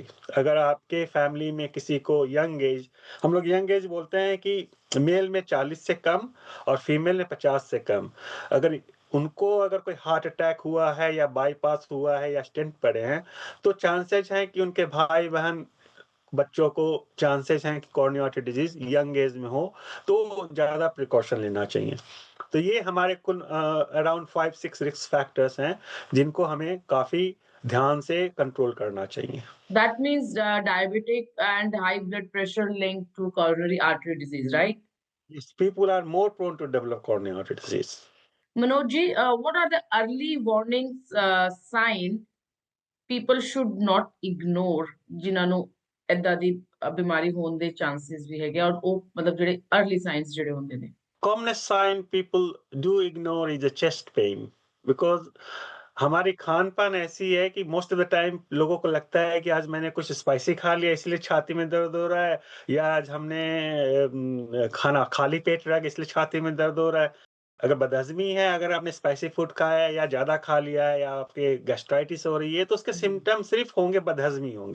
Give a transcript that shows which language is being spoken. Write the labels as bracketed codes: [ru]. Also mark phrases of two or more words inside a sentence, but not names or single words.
[hi] अगर आपके फैमिली में किसी को [en] young age, [hi] हम लोग [en] young age [hi] बोलते हैं कि मेल में 40 से कम और फीमेल में 50 से कम, अगर उनको अगर कोई [en] heart attack [hi] हुआ है या बाईपास हुआ है या स्टेंट पड़े हैं, तो चांसेस हैं कि उनके भाई बहन बच्चों को चांसेस हैं कि [en] coronary artery disease young age [hi] में हो, तो ज्यादा प्रिकॉशन लेना चाहिए। तो ये हमारे कुल अराउंड 5-6 [en] risk factors [hi] हैं जिनको हमें काफी ध्यान से कंट्रोल करना चाहिए। [en] That means diabetic and high blood pressure linked to coronary artery disease, right? Yes, people are more prone to develop coronary artery disease. [pa] Manoj ji, [en] what are the early warnings sign people should not ignore [pa] ਜਿਨ੍ਹਾਂ ਨੂੰ ਏਦਾਂ ਦੀ ਬਿਮਾਰੀ ਹੋਣ ਦੇ ਚਾਂਸਸ ਵੀ ਹੈਗੇ ਔਰ ਉਹ ਮਤਲਬ ਜਿਹੜੇ [en] early signs [pa] ਜਿਹੜੇ ਹੁੰਦੇ ਨੇ? [en] Commonest sign people do ignore is the chest pain because [hi] हमारी खान पान ऐसी है कि [en] most of the time [hi] लोगों को लगता है कि आज मैंने कुछ स्पाइसी खा लिया इसलिए छाती में दर्द हो रहा है, या आज हमने खाना खाली पेट रह गया इसलिए छाती में दर्द हो रहा है। अगर बदहजमी है, अगर आपने [en] spicy food [hi] खाया है या ज्यादा खा लिया है या आपके गैस्ट्राइटिस हो रही है तो उसके सिम्टम सिर्फ होंगे बदहजमी होंगे।